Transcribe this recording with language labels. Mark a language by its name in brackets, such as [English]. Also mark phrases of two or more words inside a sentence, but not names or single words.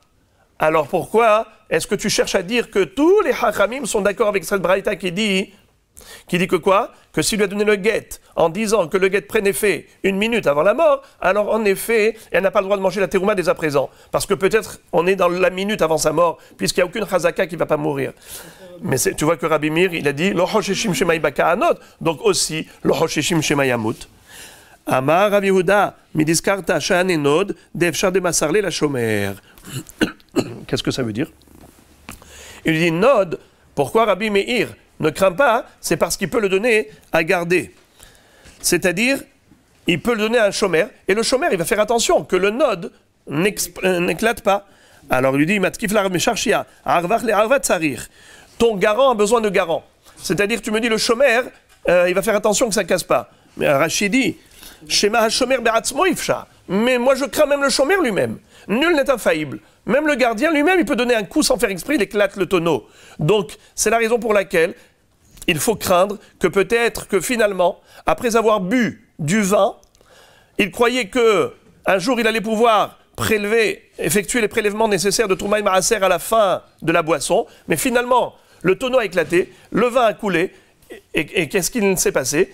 [French] Alors pourquoi est-ce que tu cherches à dire que tous les Hachamim sont d'accord avec cette braïta qui dit que quoi? Que s'il lui a donné le guet en disant que le guet prenne effet 1 minute avant la mort, alors en effet, elle n'a pas le droit de manger la terouma dès à présent. Parce que peut-être on est dans la minute avant sa mort, puisqu'il n'y a aucune chazaka qui ne va pas mourir. Mais tu vois que Rabbi Meir, il a dit [Aramaic] לא חיישינן שמא יבקע נוד, [French] donc aussi [Aramaic] לא חיישינן שמא ימות. אמר רב יהודה, מדסיפא שאני נוד דאפשר דמסר ליה לשומר. [French] Qu'est-ce que ça veut dire? Il dit Nod, pourquoi Rabbi Meir ne craint pas? C'est parce qu'il peut le donner à garder. C'est-à-dire, il peut le donner à un shomer, et le shomer, il va faire attention que le nod n'éclate pas. Alors il lui dit [Aramaic] מתקיף לה רב שרביא ערבך ערבא צריך. [French] Ton garant a besoin de garant. C'est-à-dire, tu me dis, le shomer, il va faire attention que ça ne casse pas. Mais Rachid dit, [Aramaic] שמא השומר בעצמו פשע. [French] Mais moi, je crains même le shomer lui-même. Nul n'est infaillible. Même le gardien lui-même, il peut donner un coup sans faire exprès, il éclate le tonneau. Donc, c'est la raison pour laquelle il faut craindre que peut-être que finalement, après avoir bu du vin, il croyait que un jour il allait pouvoir effectuer les prélèvements nécessaires de [Hebrew] תרומה ומעשר [French] à la fin de la boisson, mais finalement, le tonneau a éclaté, le vin a coulé, et qu'est-ce qu'il s'est passé?